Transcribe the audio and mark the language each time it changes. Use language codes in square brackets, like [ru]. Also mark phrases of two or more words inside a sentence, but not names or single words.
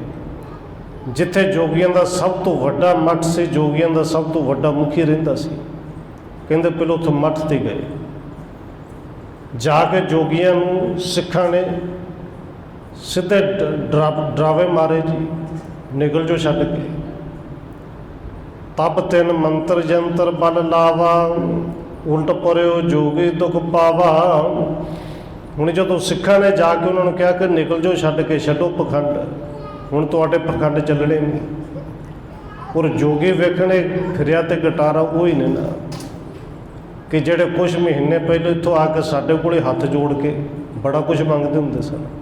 [pa] ਜਿੱਥੇ ਜੋਗੀਆਂ ਦਾ ਸਭ ਤੋਂ ਵੱਡਾ ਮੱਠ ਸੀ, ਜੋਗੀਆਂ ਦਾ ਸਭ ਤੋਂ ਵੱਡਾ ਮੁਖੀ ਰਹਿੰਦਾ ਸੀ, ਕਹਿੰਦੇ ਪਹਿਲਾਂ ਉੱਥੇ ਮੱਠ 'ਤੇ ਗਏ। ਜਾ ਕੇ ਜੋਗੀਆਂ ਨੂੰ ਸਿੱਖਾਂ ਨੇ ਸਿੱਧੇ ਡਰਾਵੇ ਮਾਰੇ ਜੀ, ਨਿਕਲ ਜੋ ਛੱਡ ਕੇ। [hi] तप तिन मंत्र जंतर बल लावा, उल्ट परो जोगी दुख पावा। [pa] ਹੁਣ ਜਦੋਂ ਸਿੱਖਾਂ ਨੇ ਜਾ ਕੇ ਉਹਨਾਂ ਨੂੰ ਕਿਹਾ ਕਿ ਨਿਕਲ ਜਾਓ, ਛੱਡ ਕੇ ਛੱਡੋ ਪਖੰਡ, ਹੁਣ ਤੁਹਾਡੇ ਪਖੰਡ ਚੱਲਣੇ ਨਹੀਂ। ਔਰ ਜੋਗੀ ਵੇਖਣੇ ਫਿਰਿਆ ਤੇ ਗਟਾਰਾ ਉਹ ਹੀ ਨੇ ਨਾ ਕਿ ਜਿਹੜੇ ਕੁਛ ਮਹੀਨੇ ਪਹਿਲਾਂ ਇੱਥੋਂ ਆ ਕੇ ਸਾਡੇ ਕੋਲੇ ਹੱਥ ਜੋੜ ਕੇ ਬੜਾ ਕੁਝ ਮੰਗਦੇ ਹੁੰਦੇ ਸਨ।